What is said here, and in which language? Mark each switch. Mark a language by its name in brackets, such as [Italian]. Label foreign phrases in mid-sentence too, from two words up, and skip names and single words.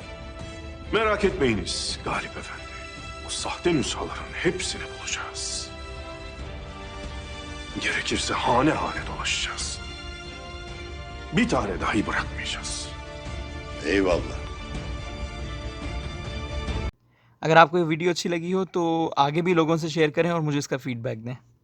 [Turkish] Merak etmeyiniz Galip Efendi. O sahte nüshaların hepsini bulacağız. Gerekirse hane hane dolaşacağız. Bir tane dahi bırakmayacağız. Eyvallah. [Hindi] अगर आपको ये वीडियो अच्छी लगी हो तो आगे भी लोगों से शेयर करें और मुझे इसका फीडबैक दें।